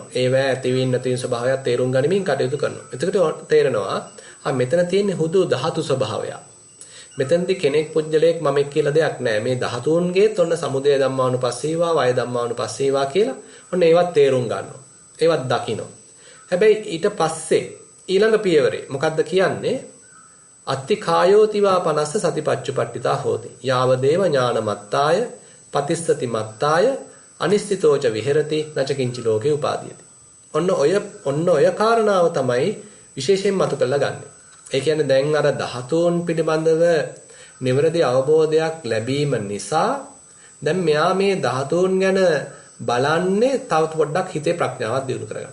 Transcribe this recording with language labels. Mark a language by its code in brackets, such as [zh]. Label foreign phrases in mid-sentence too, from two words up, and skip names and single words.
[si] ඒවැ ඇතිවීම නැතිවීම ස්වභාවයක් තේරුම් ගනිමින් කටයුතු කරනවා. එතකොට තේරෙනවා මෙතන තියෙන්නේ හුදු ධාතු ස්වභාවයක්. මෙතනදී කෙනෙක් පුජ්‍යලයක් මමෙක් කියලා දෙයක් නැහැ. මේ ධාතුන්ගේත් ඔන්න [pi] සමුදය ධම්මානුපස්සීවා, වය ධම්මානුපස්සීවා [si] කියලා ඔන්න ඒවත් තේරුම් ගන්නවා. ඒවත් දකිනවා. හැබැයි ඊට පස්සේ ඊළඟ පියවරේ මොකද්ද කියන්නේ? [pi] අත්ති කායෝතිවා පනස්ස සතිපච්චුපට්ඨිතා හෝති. යාව දේව ඥානමත්තාය, පතිස්සති මත්තාය, අනිස්සිතෝච විහෙරති, නචකින්චි ලෝකේ උපාදීයති. [si] ඔන්න ඔය කාරණාව තමයි විශේෂයෙන් මතු කරලා ගන්නෙ. ඒ කියන්නේ දැන් අර ධාතුන් පිළිබඳව නිවැරදි අවබෝධයක් ලැබීම නිසා දැන් මෙයා මේ ධාතුන් ගැන බලන්නේ තව පොඩ්ඩක් හිතේ ප්‍රඥාවක් දියුණු කරගන්න.